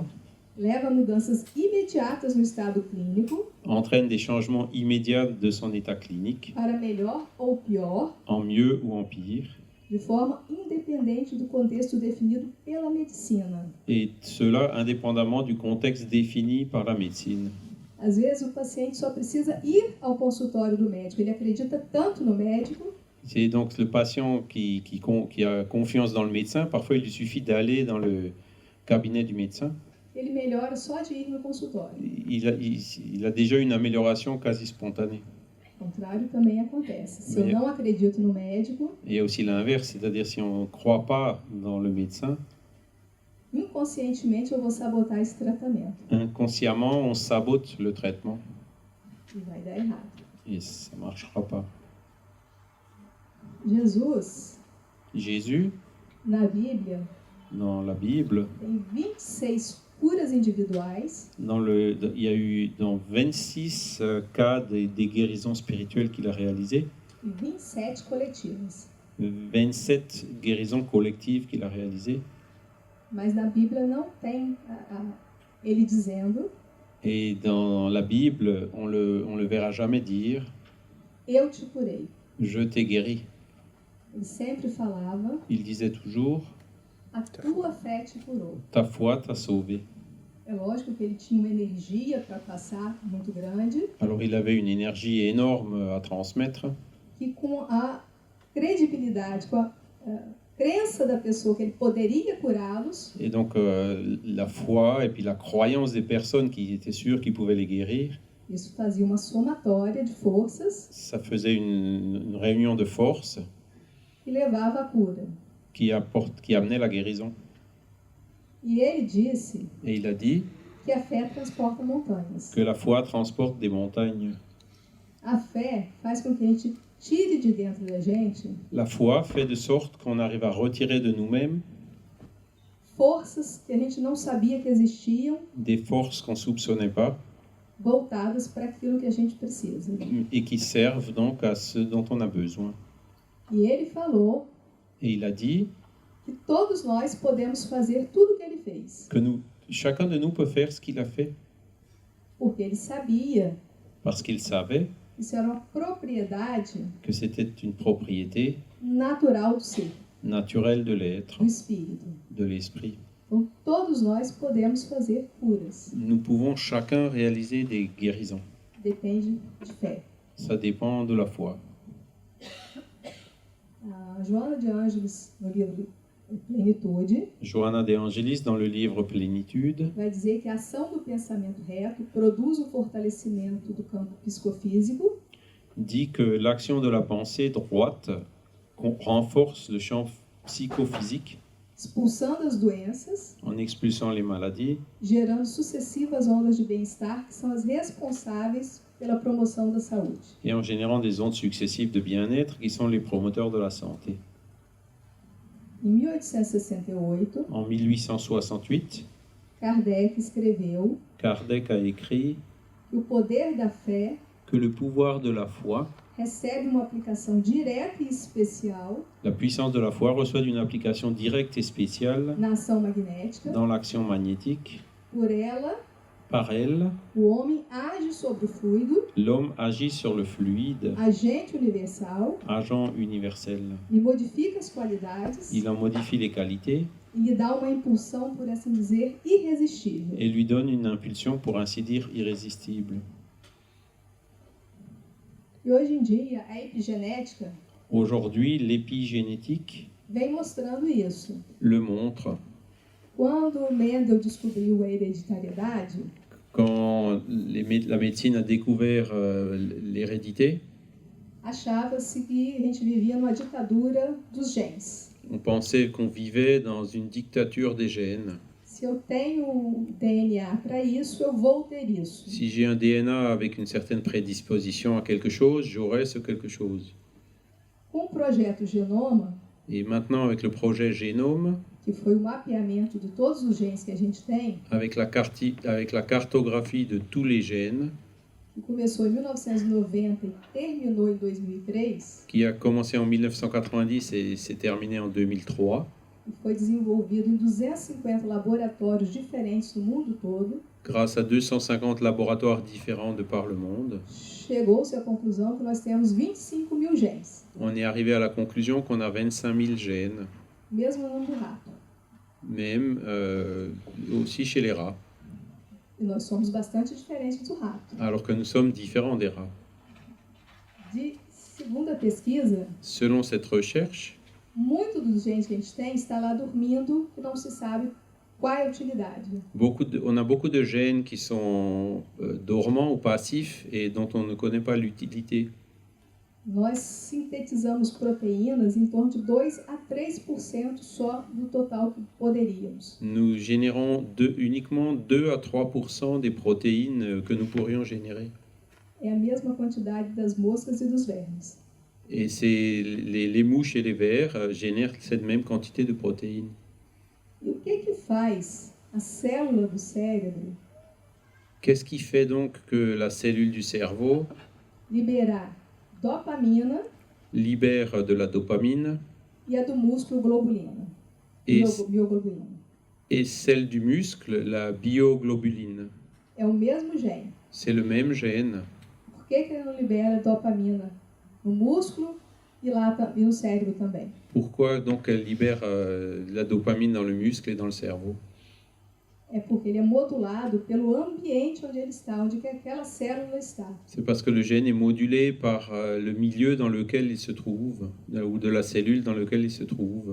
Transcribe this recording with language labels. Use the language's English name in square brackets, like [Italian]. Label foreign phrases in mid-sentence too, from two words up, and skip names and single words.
[Portuguese] leva a mudanças imediatas no estado clínico [French] entraîne des changements immédiats de son état clinique, [Portuguese] para melhor ou pior, [French] en mieux ou en pire, [Portuguese] de forma independente do contexto definido pela medicina. [French] et cela indépendamment du contexte défini par la médecine. [Portuguese] Às vezes o paciente só precisa ir ao consultório do médico, ele acredita tanto no médico [French] C'est donc le patient qui a confiance dans le médecin. Parfois, il lui suffit d'aller dans le cabinet du médecin. [Portuguese] ele melhora só de ir no consultório. [French] Il a déjà une amélioration quasi spontanée. [Portuguese] O contrário também acontece. Se eu [French] Mais- [Portuguese] não acredito no médico, [French] Et il y a aussi l'inverse, c'est-à-dire si on ne croit pas dans le médecin, [Portuguese] inconscientemente eu vou sabotar esse tratamento [French] inconsciemment, on sabote le traitement [Portuguese] e vai dar errado. [French] et ça ne marchera pas. [Portuguese] Jesus, [French] Jésus, [Portuguese] na Bíblia, [French] dans la Bible, [Portuguese] tem 26 curas individuais [French] il y a eu dans 26 cas des guérisons spirituelles qu'il a réalisées, [Portuguese] e 27 coletivas. [French] 27 guérisons collectives qu'il a réalisées. [Portuguese] Mas na Bíblia não tem ele dizendo: [French] Et dans la Bible, on le verra jamais dire [Portuguese] eu te curei. [French] « je t'ai guéri ». [Portuguese] Ele sempre falava: [French] Il disait toujours [Portuguese] a tua fé te curou. [French] « ta foi t'a sauvé ». [Portuguese] É lógico que ele tinha uma energia para passar muito grande, [French] Alors il avait une énergie énorme à transmettre, [Portuguese] que com a credibilidade, com a crença da pessoa que ele poderia curá-los, [French] et donc la foi et puis la croyance des personnes qui étaient sûres qu'ils pouvaient les guérir, [Portuguese] isso fazia uma somatória de forças [French] ça faisait une réunion de force [Portuguese] que levava à cura. [French] qui amenait la guérison. [Portuguese] E ele disse [French] Et il a dit [Portuguese] que a fé transporta montanhas. [French] que la foi transporte des montagnes. [Portuguese] A fé faz com que a gente tire de dentro da gente [French] La foi fait de sorte qu'on arrive à retirer de nous-mêmes [Portuguese] forças que a gente não sabia que existiam, [French] des forces qu'on ne soupçonnait pas [Portuguese] voltadas para aquilo que a gente precisa. [French] et qui servent donc à ce dont on a besoin. [Portuguese] E ele falou [French] Et il a dit [Portuguese] que todos nós podemos fazer tudo o que ele fez, [French] que chacun de nous peut faire ce qu'il a fait, [Portuguese] porque ele sabia [French] parce qu'il savait [Portuguese] que isso era uma propriedade [French] que c'était une propriété [Portuguese] natural do ser, [French] naturelle de l'être, [Portuguese] do espírito. [French] de l'esprit. [Portuguese] Então, todos nós podemos fazer curas. [French] Nous pouvons chacun réaliser des guérisons. [Portuguese] Depende de fé. [French] Ça dépend de la foi. [Portuguese] A Joana de Ângeles, no livro Plenitude, [French] Johanna de Angelis, dans le livre Plénitude, [Portuguese] vai dizer que a ação do pensamento reto produz o fortalecimento do campo psicofísico, [French] dit que l'action de la pensée droite renforce le champ psychophysique [Portuguese] expulsando as doenças, [French] en expulsant les maladies [Portuguese] gerando sucessivas ondas de bem-estar que são as responsáveis pela promoção da saúde. [French] et en générant des ondes successives de bien-être qui sont les promoteurs de la santé. [Portuguese] Em 1868, [French] En 1868, [Portuguese] Kardec escreveu [French] Kardec a écrit [Portuguese] que o poder da fé [French] que le pouvoir de la foi, [Portuguese] recebe uma aplicação direta e especial [French] la puissance de la foi reçoit une application directe et spéciale [Portuguese] na ação magnética. [French] dans l'action magnétique. [Portuguese] Por ela, [French] Par elle, [Portuguese] o homem age sobre o fluido, [French] l'homme agit sur le fluide, [Portuguese] agente universal, [French] agent universel. [Portuguese] e modifica as qualidades [French] Il en modifie les qualités [Portuguese] e lhe dá uma impulsão, por assim dizer, irresistível. [French] et lui donne une impulsion, pour ainsi dire, irrésistible. [Portuguese] E hoje em dia, a epigenética [French] Aujourd'hui, l'épigénétique [Portuguese] vem mostrando isso. [French] le montre. [Portuguese] Quando Mendel descobriu a hereditariedade, [French] Quand la médecine a découvert l'hérédité, [Portuguese] achava-se que a gente vivia numa ditadura dos genes. [French] on pensait qu'on vivait dans une dictature des gènes. [Portuguese] Se eu tenho DNA para isso, eu vou ter isso. [French] Si j'ai un DNA avec une certaine prédisposition à quelque chose, j'aurai ce quelque chose. [Portuguese] Com o projeto Genoma, [French] Et maintenant, avec le projet Génome, [Portuguese] que foi o mapeamento de todos os genes que a gente tem, [French] avec la cartographie de tous les gènes, [Portuguese] que começou em 1990 e terminou em 2003, [French] qui a commencé en 1990 et s'est terminé en 2003, [Portuguese] e foi desenvolvido em 250 laboratórios diferentes no mundo todo, [French] grâce à 250 laboratoires différents de par le monde, [Portuguese] chegou-se à conclusão que nós temos 25 mil genes, [French] on est arrivé à la conclusion qu'on a 25 000 gènes, [Portuguese] mesmo no do rato. [French] même aussi chez les rats, [Portuguese] E nós somos bastante diferentes do rato. [French] alors que nous sommes différents des rats. [Portuguese] Segundo a pesquisa, [French] Selon cette recherche, [Portuguese] muito dos genes que a gente tem está lá dormindo e não se sabe qual é a utilidade. [French] on a beaucoup de gènes qui sont dormants ou passifs et dont on ne connaît pas l'utilité. [Portuguese] Nós sintetizamos proteínas em torno de 2 a 3% só do total que poderíamos. [French] Nous générons uniquement 2 à 3% des protéines que nous pourrions générer. [Portuguese] É a mesma quantidade das moscas e dos vermes. [French] Et les mouches et les vers génèrent cette même quantité de protéines. [Portuguese] E o que faz a célula do cérebro [French] Qu'est-ce qui fait donc que la cellule du cerveau [Portuguese] liberar dopamina [French] libère de la dopamine [Portuguese] e a do músculo globulina? [French] et, [Portuguese] Bioglobulina. [French] et celle du muscle, la bioglobuline? [Portuguese] É o mesmo gene. [French] C'est le même gène. [Portuguese] Por que ele não libera dopamina no músculo e no cérebro também? [French] Pourquoi donc elle libère la dopamine dans le muscle et dans le cerveau? [Portuguese] É porque ele é modulado pelo ambiente onde ele está, onde que aquela célula está. [French] C'est parce que le gène est modulé par le milieu dans lequel il se trouve, ou de la cellule dans lequel il se trouve.